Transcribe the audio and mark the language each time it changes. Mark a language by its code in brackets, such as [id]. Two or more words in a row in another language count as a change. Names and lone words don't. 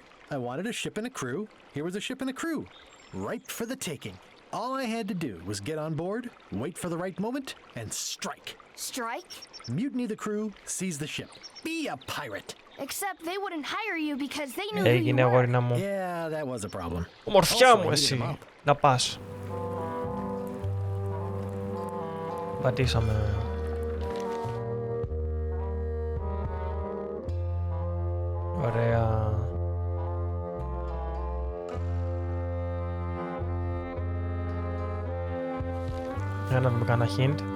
[en] I wanted a ship and a crew. Here was a ship and a crew. Ripe for the taking. All I had to do was get on board, wait for the right moment, and strike. Strike? Mutiny the crew, seize the ship. Be a pirate. Except they wouldn't hire you because they knew who you were. Yeah, that was a problem. [el] Ομορφιά μου εσύ. Να πας. Πατήσαμε. Ωραία. Για να δούμε κανένα hint.